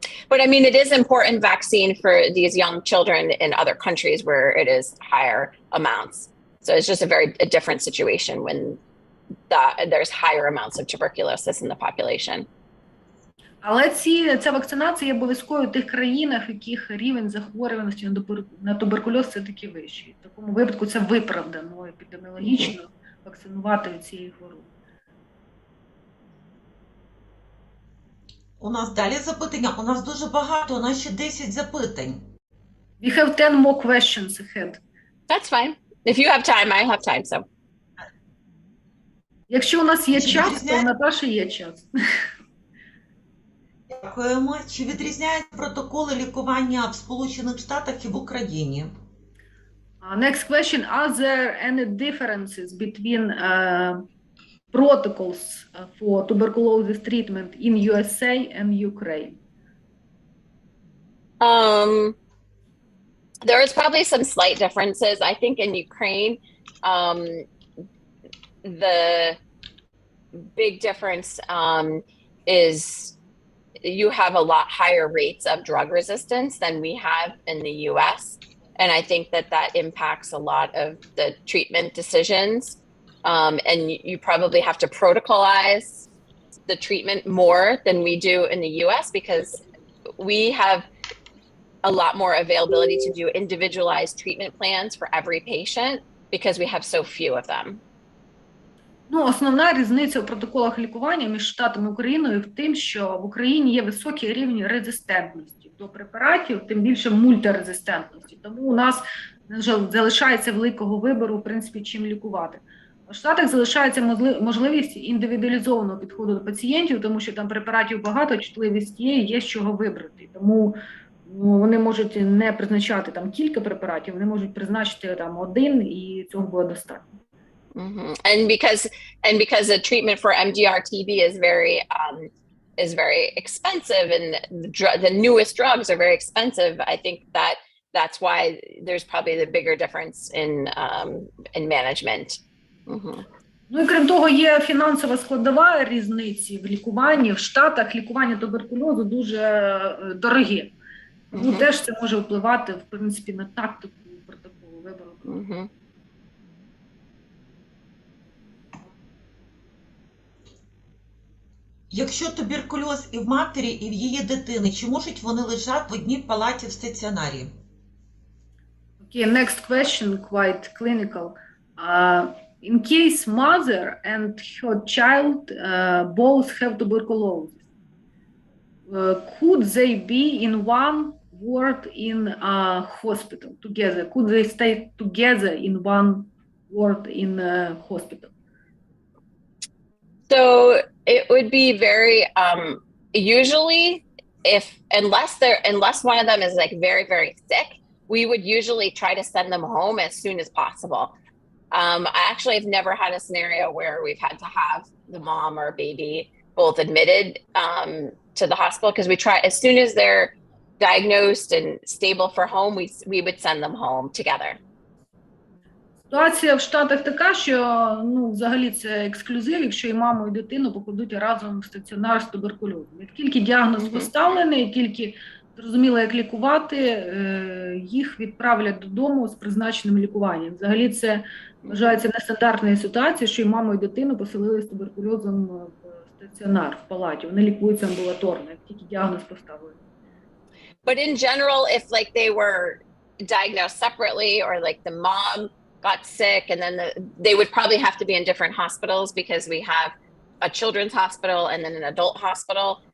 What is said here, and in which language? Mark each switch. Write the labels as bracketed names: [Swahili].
[English] But I mean, it is important vaccine for these young children in other countries where it is higher amounts. So it's just a different situation when there's higher amounts of tuberculosis in the population. [Ukrainian] Але ця вакцинація є обов'язковою в тих країнах, в яких рівень захворюваності на туберкульоз все-таки вищий. В такому випадку це виправдано епідеміологічно вакцинувати від цієї хвороби. У нас далі запитання. У нас дуже багато, у нас ще 10 запитань. [English] We have 10 more questions ahead. That's fine. If you have time, I have time, so. [Ukrainian] Якщо у нас є час, то у Наташі є час. Дякуємо. Чи відрізняються протоколи лікування в Сполучених Штатах і в Україні? [English] Next question. Are there any differences between protocols for tuberculosis treatment in USA and Ukraine? There is probably some slight differences. I think in Ukraine, the big difference is you have a lot higher rates of drug resistance than we have in the US. And I think that impacts a lot of the treatment decisions. And you probably have to protocolize the treatment more than we do in the US, because we have a lot more availability to do individualized treatment plans for every patient because we have so few of them. [Ukrainian] Основна різниця в протоколах лікування між Штатами і Україною в тим, що в Україні є високий рівень резистентності до препаратів, тим більше мультирезистентності. Тому у нас залишається великого вибору, в принципі, чим лікувати. В Штатах залишається можливість індивідуалізованого підходу до пацієнтів, тому що там препаратів багато, чутливість є з чого вибрати. Тому вони можуть не призначати там кілька препаратів, вони можуть призначити там один, і цього буде достатньо. [English] And because the treatment for MDR-TB is very expensive, and the newest drugs are very expensive, I think that's why there's probably the bigger difference in management. [Ukrainian] І крім того, є фінансова складова різниці в лікуванні. В Штатах лікування туберкульозу дуже дороге. Тому теж це може впливати, в принципі, на тактику протоколу вибору. Якщо туберкульоз і в матері, і в її дитини, чи можуть вони лежати в одній палаті в стаціонарі? [English] Okay, next question, quite clinical. In case mother and her child both have tuberculosis, could they be in one ward in a hospital together? Could they stay together in one ward in a hospital? So it would be very usually, unless one of them is like very, very sick, we would usually try to send them home as soon as possible. I actually have never had a scenario where we've had to have the mom or baby both admitted to the hospital, because we try, as soon as they're diagnosed and stable for home, we would send them home together. [Ukrainian] Ситуація в Штатах така, що, ну, взагалі це ексклюзив, якщо і маму, і дитину покладуть разом в стаціонар з туберкульозом. Як тільки діагноз поставлений, як тільки зрозуміло, як лікувати, їх відправлять додому з призначеним лікуванням. Взагалі це вважається нестандартною ситуацією, що і маму, і дитину поселили з туберкульозом в стаціонар, в палаті. Вони лікуються амбулаторно, як тільки діагноз поставлений. [English] But in general, if like they were diagnosed separately, or like the mom got sick, and then they would probably have to be in different hospitals, because we have a children's hospital and then an adult hospital.